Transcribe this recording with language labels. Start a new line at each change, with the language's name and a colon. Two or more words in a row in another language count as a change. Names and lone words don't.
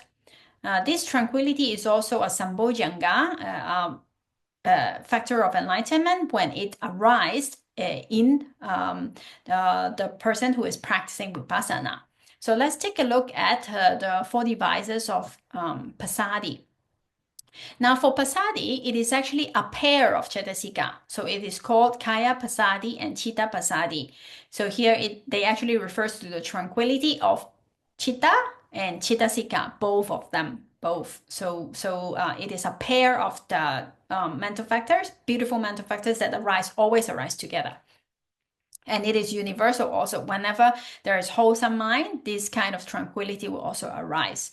English: This tranquility is also a Saṁbojjhaṅga, factor of enlightenment when it arises in the person who is practicing vipassana. So let's take a look at the 4 devices of passaddhi. Now for passaddhi, it is actually a pair of cetasika. So it is called
Pali: kaya passaddhi
English: and
Pali: chitta passaddhi.
English: So here they actually refers to the tranquility of chitta and cettasika, both of them. Both. So it is a pair of the mental factors, beautiful mental factors that always arise together. And it is universal also. Whenever there is wholesome mind, this kind of tranquility will also arise.